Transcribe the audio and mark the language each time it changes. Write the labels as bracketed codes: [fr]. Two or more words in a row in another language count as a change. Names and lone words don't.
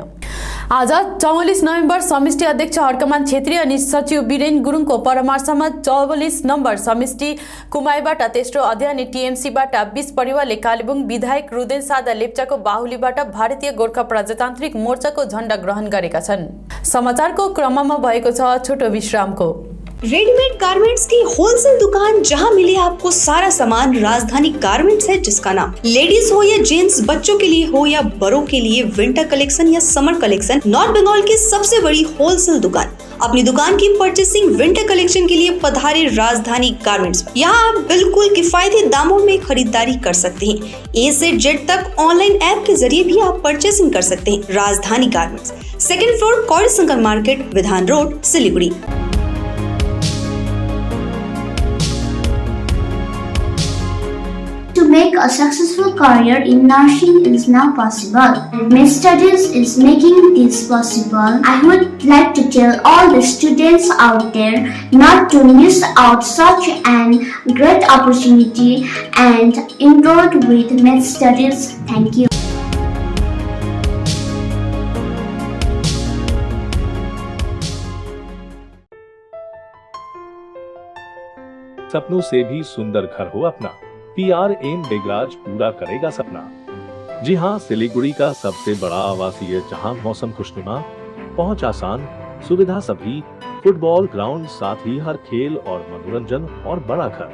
[ne] आज 44 नोभेम्बर समिष्टि अध्यक्ष हर्कमान छेत्री अनि सचिव वीरेन गुरुङको परामर्शमा 44 नम्बर समिष्टि कुमाईबाट तेस्रो अध्ययन अनि TMCबाट 20 परिवारले कालेबुङ विधायक रुदेन सादा लेप्चाको बाहुलीबाट भारतीय गोर्खा प्रजातान्त्रिक मोर्चाको झण्डा ग्रहण गरेका छन्। समाचारको क्रममा भएको छ छोटो विश्रामको। [en] readymade garments [hi] की होलसेल दुकान जहां मिले आपको सारा सामान राजधानी गारमेंट्स है, जिसका नाम लेडीज हो या जेंट्स, बच्चों के लिए हो या बड़ों के लिए [en] winter collection [hi] या [en] summer collection, [hi] नॉर्थ बंगाल की सबसे बड़ी होलसेल दुकान। अपनी दुकान की परचेसिंग [en] winter collection [hi] के लिए पधारे राजधानी गारमेंट्स। यहाँ आप बिल्कुल किफायती दामों में खरीदारी कर सकते हैं। A से Z तक [en] online app [hi] के जरिए भी आप परचेसिंग कर सकते हैं। राजधानी गारमेंट्स, 2nd फ्लोर, कौड़ी शंकर मार्केट, विधान रोड, सिलीगुड़ी। [en] To make a successful career in nursing is now possible. Med Studies is making this possible. I would like to tell all the students out there not to miss out such an great opportunity and enroll with Med Studies. Thank you. [hi] सपनों से भी सुंदर घर हो अपना, PRM बेगराज पूरा करेगा सपना। जी हाँ, सिलीगुड़ी का सबसे बड़ा आवासीय जहां मौसम खुशनुमा, पहुंच आसान, सुविधा सभी, [en] football ground, [hi] साथ ही हर खेल और मनोरंजन और बड़ा घर।